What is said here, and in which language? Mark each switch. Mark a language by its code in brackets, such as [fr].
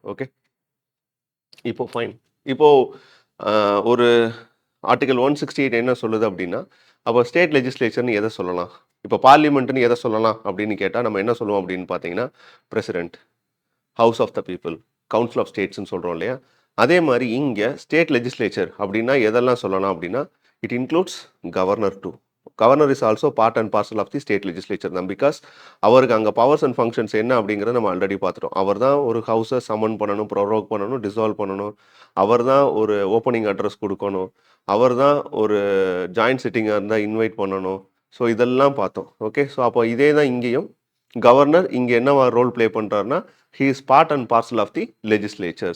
[ta] Okay, இப்போ fine. இப்போது ஒரு ஆர்டிகல் 168 என்ன சொல்லுது அப்படின்னா, அப்போ ஸ்டேட் லெஜிஸ்லேச்சர்னு எதை சொல்லலாம், இப்போ பார்லிமெண்ட்னு எதை சொல்லலாம் அப்படின்னு கேட்டால் நம்ம என்ன சொல்லுவோம் அப்படின்னு பார்த்தீங்கன்னா president, house of the people, council of ஸ்டேட்ஸ்ன்னு சொல்கிறோம் இல்லையா. அதே மாதிரி இங்கே ஸ்டேட் லெஜிஸ்லேச்சர் அப்படின்னா எதெல்லாம் சொல்லலாம் அப்படின்னா [en] it includes governor too. Governor is also part and parcel of the state legislature தான். [ta] பிகாஸ் அவருக்கு அங்கே பவர்ஸ் அண்ட் ஃபங்க்ஷன்ஸ் என்ன அப்படிங்கிறத நம்ம ஆல்ரெடி பார்த்துட்டோம். அவர் தான் ஒரு ஹவுஸை சம்மன் பண்ணணும், ப்ரொவோக் பண்ணணும், டிசால்வ் பண்ணணும். அவர் தான் ஒரு ஓப்பனிங் அட்ரஸ் கொடுக்கணும். அவர் தான் ஒரு ஜாயிண்ட் சிட்டிங்காக இருந்தால் இன்வைட் பண்ணணும். ஸோ இதெல்லாம் பார்த்தோம். ஓகே, ஸோ அப்போ இதே தான் இங்கேயும் கவர்னர் இங்கே என்ன ரோல் ப்ளே பண்ணுறாருன்னா [en] He is part and parcel of the legislature.